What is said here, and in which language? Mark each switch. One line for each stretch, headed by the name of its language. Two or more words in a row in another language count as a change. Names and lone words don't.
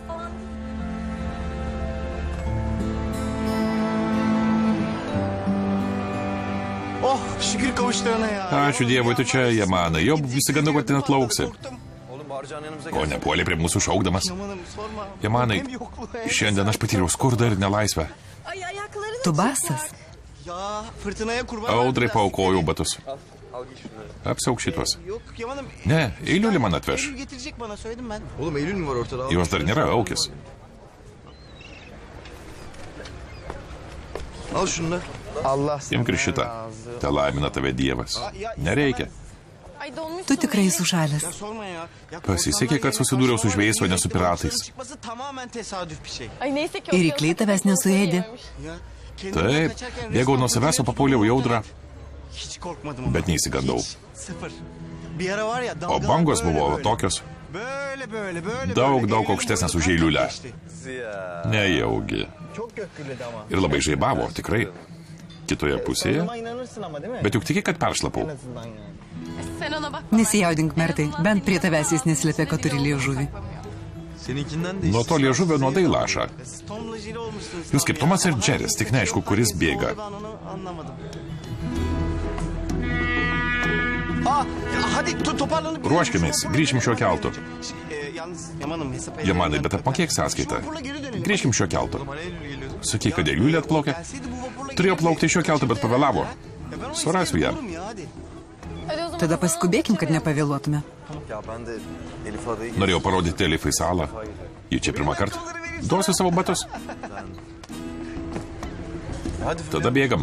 Turkish: Oh şükür kavuştuğuna ya.
Lithuanian: Ačiū Dievui, tu čia, Jamanai. Jau visi gana, kad net lauksi. Ko nepuolė prie mūsų šaukdamas? Jamanai, šiandien aš patyriau skurdą ir nelaisvę. Tu basas.
Turkish: Ya fırtınaya kurban.
Lithuanian: Audrai paaukojau batus. Apsiauk šitos.
Turkish: Yok Yaman'ım.
Lithuanian: Ne, Eylül'ü man atveš.
Turkish: Eylül getirecek bana söyledim ben. Oğlum Eylül mü var ortada?
Lithuanian: Jos dar nėra, aukis.
Turkish: Al şunu da. Allah
Lithuanian: Imk ir šitą. Te laimina tave Dievas. Nereikia. Tu tikrai sušalęs.
Turkish: Sorma ya.
Lithuanian: Pasisekė, kad susidūriau su žvėjais, o ne su piratais.
Turkish: Çıkması tamamen tesadüf bir şey.
Lithuanian: Ir rykliai tavęs nesuėdė.
Turkish: Ya.
Lithuanian: Taip, bėgau nuo savęs, o papuoliau į audrą,
Turkish: Hiç korkmadım ama.
Lithuanian: bet neįsigandau.
Turkish: Hiç, sıfır. Bir ara var ya O dalgalar
Lithuanian: bangos
Turkish: böyle
Lithuanian: buvo
Turkish: böyle.
Lithuanian: tokios.
Turkish: Böyle.
Lithuanian: Daug
Turkish: Eylül'ün
Lithuanian: aukštesnės už
Turkish: boyunca
Lithuanian: Eylülę.
Turkish: geçti.
Lithuanian: Nejaugi.
Turkish: Çok gökkürledi ama.
Lithuanian: Ir labai žaibavo, tikrai. Kitoje pusėje.
Turkish: Buna inanırsın ama değil mi?
Lithuanian: Bet juk tiki, kad peršlapau.
Turkish: En azından yani.
Lithuanian: Nesijaudink, Mertai, bent prie tavęs jis neslėpė, kad turi liežuvį. Nuo to liežuvio nuodai laša.
Turkish: Tomla jiri olmuşsunuz.
Lithuanian: Jūs kaip Tomas ir Džeris, tik neaišku, kuris bėga.
Turkish: Ben onu anlamadım. Aa, hadi toparlanıp...
Lithuanian: Ruoškimės, grįžkim šiuo keltu.
Turkish: Yalnız Yaman'ım hesap...
Lithuanian: Jamanai, bet apmokėk sąskaitą. Grįžkim šiuo keltu. Sakyk, kad Eylülė atplaukė. Turėjo plaukti šiuo keltu, bet pavėlavo. Surasiu ją. Tada paskubėkim, kad nepavėluotume. Norėjau parodyti Elifai salą. Ji čia pirmą kartą. Duosiu savo batus. Tada bėgam.